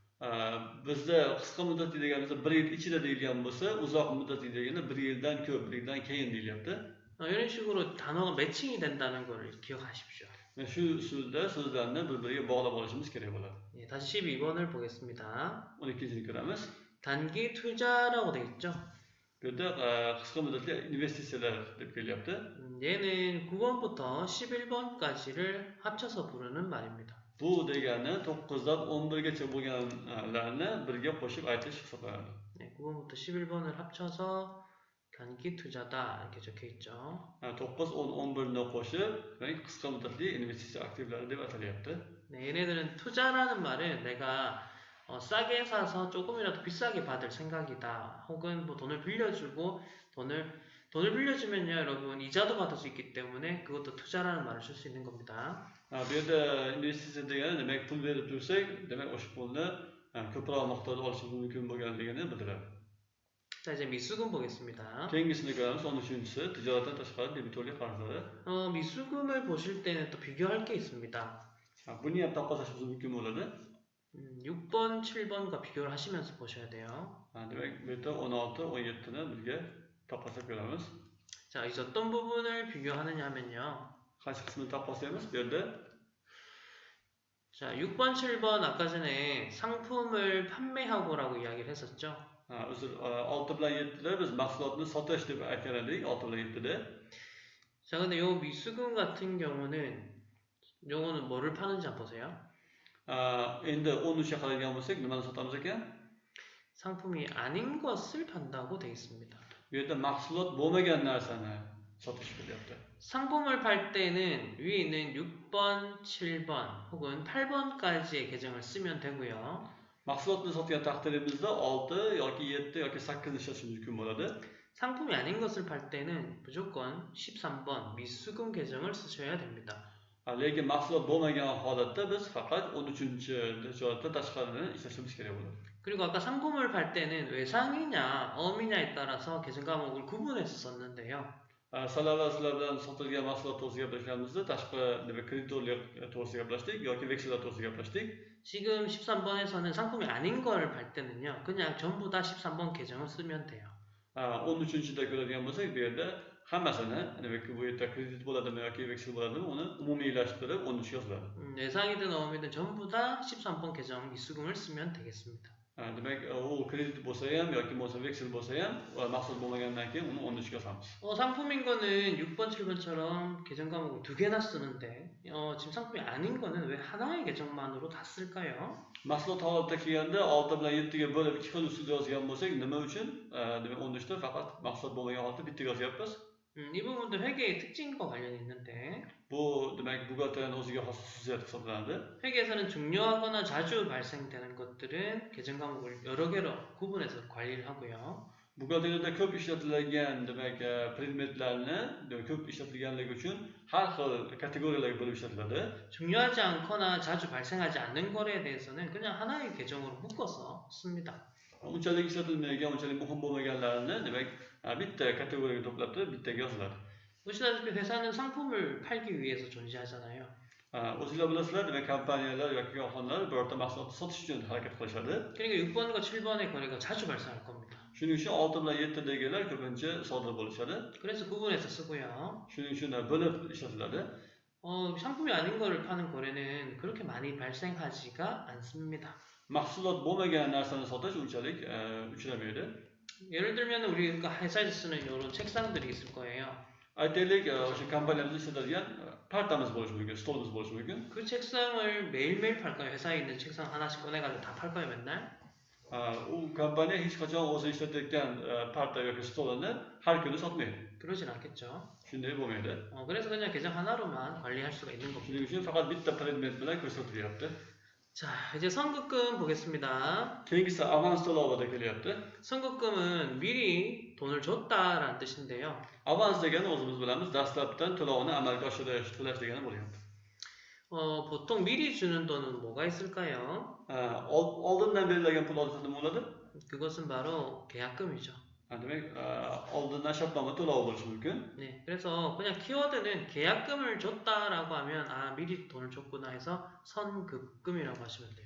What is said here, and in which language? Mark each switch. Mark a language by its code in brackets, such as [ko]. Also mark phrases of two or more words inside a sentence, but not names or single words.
[uz] Bizda qisqa muddatli deganimizda 1 yil ichida deyilgan bo'lsa, uzoq muddatli deganda 1 yildan ko'p, 1 yildan keyin deyilyapti. [ko] 이런 식으로 단어가 매칭이 된다는 걸 기억하십시오. [uz] Shu usulda so'zlarni bir-biriga bog'lab olishimiz kerak bo'ladi. [ko] 예, 다시 12번을 보겠습니다. [uz] 12-ni ko'ramiz. [ko] 단기 투자라고 돼 있죠. [uz] Bu yerda qisqa muddatli investitsiyalar deb kelyapti. [ko] 얘는 9번부터 11번까지를 합쳐서 부르는 말입니다. [uz] Bu degani 9dan 11gacha bo'lganlarni birga qo'shib aytish hisoblanadi. [ko] 네, 9번부터 11번을 합쳐서 단기 투자다 이렇게 적혀 있죠. 9, 10, [uz] 11ni qo'shib qisqa muddatli investitsiya aktivlari deb atalyapti. [ko] 네, 얘네들은 투자라는 말은 내가 싸게 사서 조금이라도 비싸게 받을 생각이다. 혹은 뭐 돈을 빌려주고 돈을 빌려주면요, 여러분 이자도 받을 수 있기 때문에 그것도 투자라는 말을 쓸 수 있는 겁니다. [uz] Bu yerda investitsiya degani demak pul berib tursak, demek o'sha pulni ko'proq miqdorda olishimiz mumkin bo'lganligini bildiradi. [ko] 자, 이제 미수금 보겠습니다. [uz] Keyingisini ko'ramiz, 13-si tijoratdan tashqari debitorlik qarzlari. [ko] 미수금을 보실 때는 또 비교할 게 있습니다. [uz] Buni ham taqqoslashimiz mumkin bo'ladi. [ko] 6번, 7번과 비교를 하시면서 보셔야 돼요. [uz] Demak, bu yerda 16, 17ni birga taqqoslab ko'ramiz. [ko] 자, 이제 어떤 부분을 비교하느냐 하면요. [uz] Qaysi qismini taqqoslaymiz? Bu yerda [ko] 자, 6번, 7번 아까 전에 상품을 판매하고라고 이야기를 했었죠. [uz] uzr, 6 bilan 7da biz mahsulotni sotish deb aytgan edik, 6 bilan 7da. [ko] 자, 근데 요 미수금 같은 경우는 요거는 뭐를 파는지 한번 보세요. [uz] Endi 13ga qaraydigan bo'lsak, nimani sotamiz ekan? [ko] 상품이 아닌 것을 판다고 되어 있습니다. [uz] Bu yerda mahsulot bo'lmagan narsani sotish bo'lyapti. [ko] 상품을 팔 때는 위에 있는 6번, 7번 혹은 8번까지의 계정을 쓰면 되고요. [uz] Mahsulotni sotgan taqdirimizda 6 yoki 7 yoki 8ni ishlashimiz mumkin bo'ladi. [ko] 상품이 아닌 것을 팔 때는 무조건 13번 미수금 계정을 쓰셔야 됩니다. [uz] Lekin mahsulot bo'lmagan holatda biz faqat 13-tijoratdan tashqarini ishlashimiz kerak bo'ladi. [ko] 그리고 아까 상품을 팔 때는 외상이냐 어미냐에 따라서 계정 과목을 구분해서 썼는데요. [uz] Sizlar bilan sotilgan mahsulot to'g'risida gaplashganimizda tashqi demak kreditorlik to'g'risida gaplashdik yoki veksellar to'g'risida gaplashdik. [ko] 지금 13번에서는 상품이 아닌 걸 팔 때는요. 그냥 전부 다 13번 계정을 쓰면 돼요. [uz] 13-da ko'radigan bo'lsak, bu yerda hammasini, demak bu yerda kredit bo'ladimi yoki veksel bo'ladimi, uni umumiylashtirib 13 yoziladi. [ko] 외상이든 어미든 전부 다 13번 계정 미수금을 쓰면 되겠습니다. [uz] Demak, u kredit bo'lsa ham yoki bo'lsa veksel bo'lsa ham mahsulot bo'lmagandan keyin uni 13ga yozamiz. [ko] 상품인 거는 6번, 7번처럼 계정 과목을 두 개나 쓰는데 지금 상품이 아닌 거는 왜 하나의 계정만으로 다 쓸까요? [uz] Mahsulot holatda kelganda 6 bilan 7ga bo'lib 2 xil usulda yozgan bo'lsak, nima uchun? Demak 13da faqat mahsulot bo'lmagan holatda bittaga yozyapmiz. [ko] 이 부분도 회계의 특징과 관련이 있는데 [uz] Bu demak buxgalteriyaning o'ziga xos xususiyat hisoblanadi. [ko] 회계에서는 중요하거나 자주 발생되는 것들은 계정 과목을 여러 개로 구분해서 관리를 하고요. [uz] Buxgalteriyada ko'p ishlatiladigan demak predmetlarni, demak ko'p ishlatilganligi uchun har xil kategoriyalarga bo'lib ishlatiladi. [ko] 중요하지 않거나 자주 발생하지 않는 거래에 대해서는 그냥 하나의 계정으로 묶어서 씁니다. [uz] Unchalik ishlatilmagan, unchalik muhim bo'lmaganlarni demak bitta kategoriyaga to'plab turib bittaga yoziladi. [ko] 보시다시피 회사는 상품을 팔기 위해서 존재하잖아요. [uz] O'zingizlar bilasizlar, demak kompaniyalar yoki korxonalar birorta mahsulotni sotish uchun harakat qilishadi. [ko] 그러니까 6번과 7번의 거래가 자주 발생할 겁니다. [uz] Shuning uchun 6 bilan 7dagilar ko'pincha sodir bo'lishadi. [ko] 그래서 구분해서 쓰고요. [uz] Shuning uchun bo'lib ishlatiladi. [ko] 상품이 아닌 거를 파는 거래는 그렇게 많이 발생하지가 않습니다. [uz] Mahsulot bo'lmagan narsani sotish unchalik uchramaydi. [ko] 예를 들면 우리가 회사에서 쓰는 이런 책상들이 있을 거예요. [uz] Aytaylik, o'sha kompaniyamizda ishlatadigan partamiz bo'lishi mumkin, stolimiz bo'lishi mumkin. [ko] 그 책상을 매일매일 팔까요? 회사에 있는 책상 하나씩 꺼내가지고 다 팔까요, 맨날? [uz] U kompaniya hech qachon o'zi ishlatayotgan parta yoki stolini har kuni sotmaydi. [ko] 그러진 않겠죠. [uz] Shunday bo'lmaydi. [ko] 그래서 그냥 계정 하나로만 관리할 수가 있는 겁니다. [uz] Shuning uchun faqat bitta predmet bilan ko'rsatilyapti. [ko] 자, 이제 선급금 보겠습니다. [uz] Keyingisi avans to'lovida kelyapti. [ko] 선급금은 미리 돈을 줬다라는 뜻인데요. [uz] Avans degani o'zimiz bilamiz, dastlabdan to'lovni amalga oshirish, to'lash degani bo'lyapti. [ko] 보통 미리 주는 돈은 뭐가 있을까요? [uz] Oldindan berilgan pul odatda nima bo'ladi? [ko] 그것은 바로 계약금이죠. [uz] Demak, oldindan shartnoma to'lovi bo'lishi mumkin. [ko] 네, 그래서 그냥 키워드는 계약금을 줬다라고 하면 미리 돈을 줬구나 해서 선급금이라고 하시면 돼요.